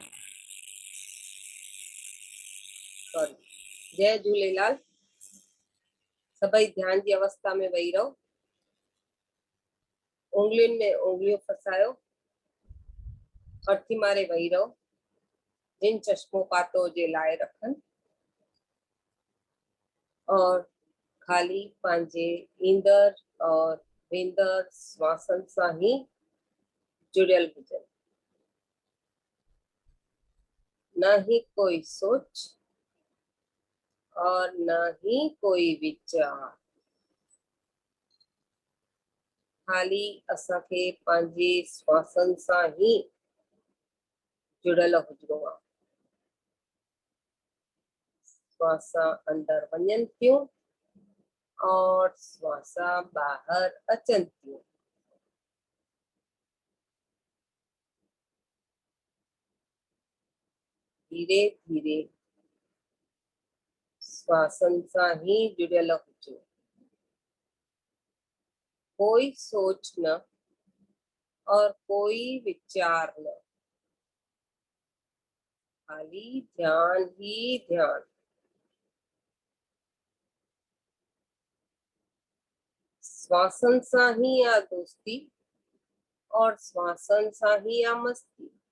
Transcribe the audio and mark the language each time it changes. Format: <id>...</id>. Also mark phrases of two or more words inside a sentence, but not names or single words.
<sd>सॉरी। जय झूलेलाल। सभई ध्यान की अवस्था में वही रहो। उंगलियुनि में उंगलियों फसायो। अर्थी मारे वही रहो। जिन चश्मो पातो जे लाए रखन और खाली पांजे ईंदर और वेंदर श्वासन सां ही जुड़ियल हुजन। न ही कोई सोच और न ही कोई विचार। खाली असांखे पंहिंजे श्वासन सां ही जुड़ियल हुजणो आहे। श्वासा अंदर वञनि थियूं और श्वासा ॿाहिरि अचनि थियूं। धीरे धीरे श्वासन सां ही जुड़ियल हुजो। कोई सोच न और कोई विचार न। खाली ध्यान ही ध्यान। श्वासन सां ही आ दोस्ती और श्वासन सां ही आ मस्ती।</sd>